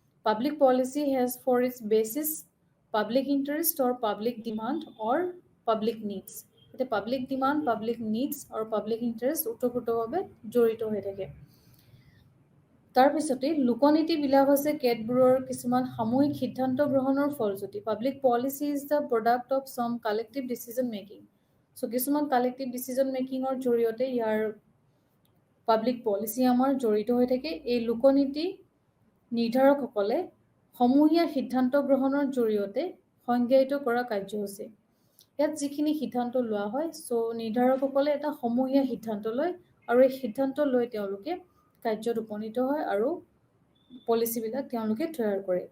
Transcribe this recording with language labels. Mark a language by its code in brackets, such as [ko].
[en] Public policy has for its basis public interest or public demand or public needs. [as] এতিয়া public demand, public needs আৰু public interest ওতঃপ্ৰোতভাৱে জড়িত হৈ থাকে। তাৰপিছতে লোকনীতিবিলাক হৈছে কেতবোৰৰ কিছুমান সামূহিক সিদ্ধান্ত গ্ৰহণৰ ফলশ্ৰুতি। [en] Public policy is the product of some collective decision making. [as] চ' কিছুমান কালেক্টিভ ডিচিজন মেকিঙৰ জৰিয়তে ইয়াৰ পাব্লিক পলিচি আমাৰ জড়িত হৈ থাকে। এই লোকনীতি নিৰ্ধাৰকসকলে সমূহীয়া সিদ্ধান্ত গ্ৰহণৰ জৰিয়তে সংজ্ঞায়িত কৰা কাৰ্যসূচী। ইয়াত যিখিনি সিদ্ধান্ত লোৱা হয়, চ' নিৰ্ধাৰকসকলে এটা সমূহীয়া সিদ্ধান্ত লয়, আৰু এই সিদ্ধান্ত লৈ তেওঁলোকে কাৰ্যত উপনীত হয় আৰু পলিচিবিলাক তেওঁলোকে তৈয়াৰ কৰে।